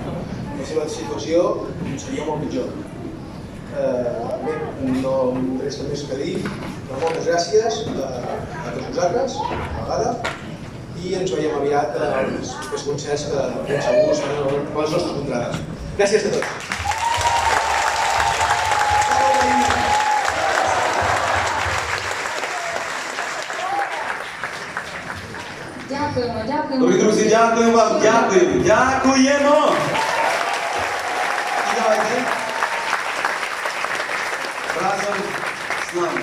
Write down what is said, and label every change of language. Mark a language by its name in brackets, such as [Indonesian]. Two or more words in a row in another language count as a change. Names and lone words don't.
[Catalan] La seva situació seria molt pitjor. Bé, no em resta més que dir, però moltes gràcies a tots vosaltres, a vegada, i ens veiem aviat als concerts que ben segur seran les nostres contrades. Gràcies a tots. [Ukrainian] Дякуємо, дякуємо. Дорогі друзі, дякую вам, дякуємо! І давайте разом з нами.